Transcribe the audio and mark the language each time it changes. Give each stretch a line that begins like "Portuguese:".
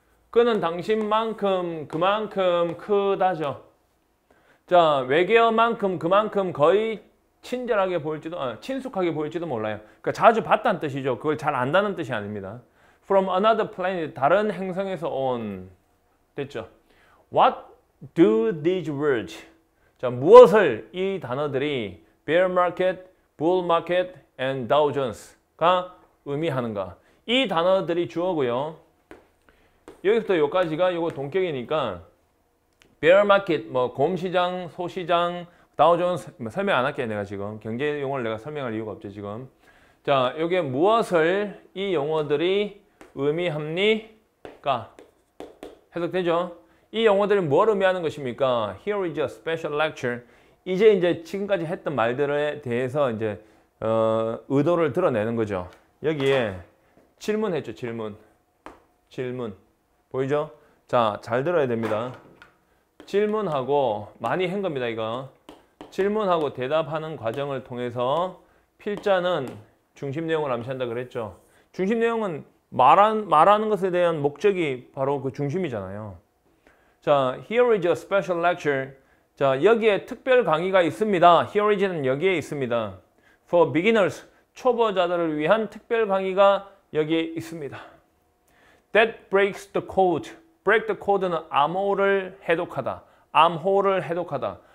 Korean: 그는 당신만큼 그만큼 크다죠. 자, 외계어만큼 그만큼 거의 친절하게 보일지도, 친숙하게 보일지도 몰라요. 그러니까 자주 봤다는 뜻이죠. 그걸 잘 안다는 뜻이 아닙니다.
English: From another planet,
Korean: 다른 행성에서 온.
English: 됐죠? What do these words?
Korean: 자, 무엇을 이 단어들이 bear market, bull market, and Dow Jones가 의미하는가? 이 단어들이 주어고요. 여기서부터 여기까지가 이거 동격이니까 bear market, 뭐 곰시장, 소시장, 다우존스 설명 안 할게요. 내가 지금 경제 용어를 내가 설명할 이유가 없죠 지금. 자, 여기에 무엇을 이 용어들이 의미합니까? 해석되죠? 이 용어들이 뭘 의미하는 것입니까?
English: Here is a special lecture.
Korean: 이제 지금까지 했던 말들에 대해서 이제 의도를 드러내는 거죠. 여기에 질문했죠. 질문 보이죠? 자, 잘 들어야 됩니다. 질문하고 많이 한 겁니다. 이거 질문하고 대답하는 과정을 통해서 필자는 중심 내용을 암시한다 그랬죠. 중심 내용은 말하는 것에 대한 목적이 바로 그 중심이잖아요.
English: 자, here is a special lecture.
Korean: 자, 여기에 특별 강의가 있습니다. Here is는 여기에 있습니다. For beginners, 초보자들을 위한 특별 강의가 여기에 있습니다.
English: That breaks the code. break the code는
Korean: 암호를 해독하다. 암호를 해독하다.